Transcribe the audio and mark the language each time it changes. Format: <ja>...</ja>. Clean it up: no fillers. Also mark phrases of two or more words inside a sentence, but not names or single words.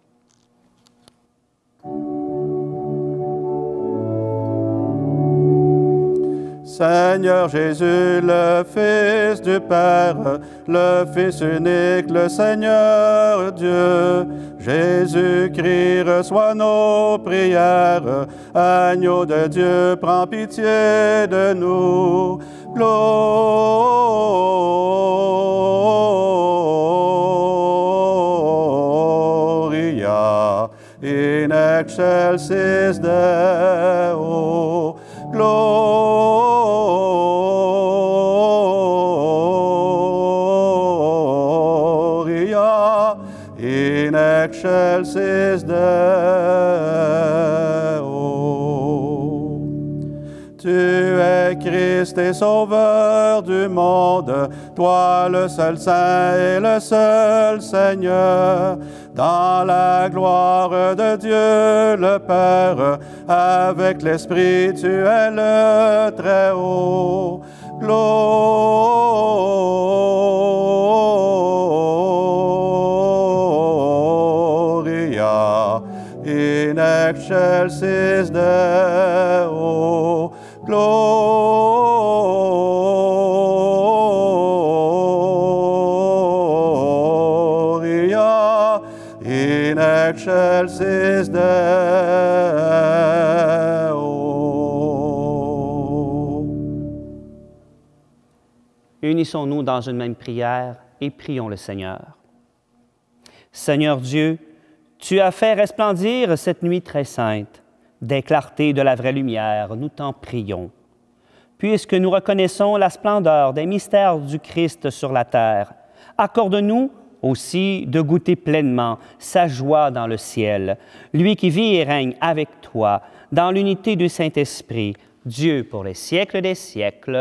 <fr>Seigneur Jésus, le Fils du Père, le Fils unique, le Seigneur Dieu, Jésus-Christ, reçois nos prières. Agneau de Dieu, prends pitié de nous.</fr> <la>Gloria in excelsis Deo. Gloria in excelsis Deo.</la> <fr>Tu es Christ et Sauveur du monde, toi le seul Saint et le seul Seigneur, dans la gloire de Dieu le Père, avec l'Esprit tu es le Très-Haut.</fr> <la>Gloria in excelsis Deo. Gloria in excelsis Deo.</la> <fr>Unissons-nous dans une même prière et prions le Seigneur. Seigneur Dieu, tu as fait resplendir cette nuit très sainte des clartés de la vraie lumière, nous t'en prions. Puisque nous reconnaissons la splendeur des mystères du Christ sur la terre, accorde-nous aussi de goûter pleinement sa joie dans le ciel, lui qui vit et règne avec toi dans l'unité du Saint-Esprit, Dieu pour les siècles des siècles.</fr>